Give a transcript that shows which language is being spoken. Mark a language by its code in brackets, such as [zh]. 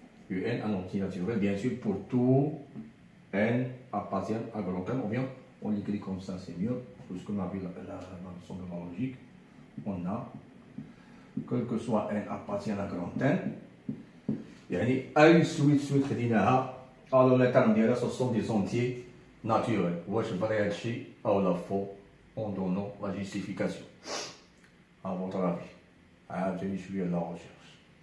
[fr] UN un entier naturel, bien sûr, pour tout N appartient à grand N, ou bien on l'écrit comme ça, c'est mieux, puisqu'on a vu la leçon de la logique. On a, quel que soit N appartient à grand N, [ar] يعني أي [fr] suite [ar] خديناها [fr] alors les termes [ar] ديالها [fr] ce sont des entiers naturels. [ar] واش فري هادشي أو لا فو [fr] en donnant la justification. À votre avis. [ar] عاوتاني شوية [fr] la recherche.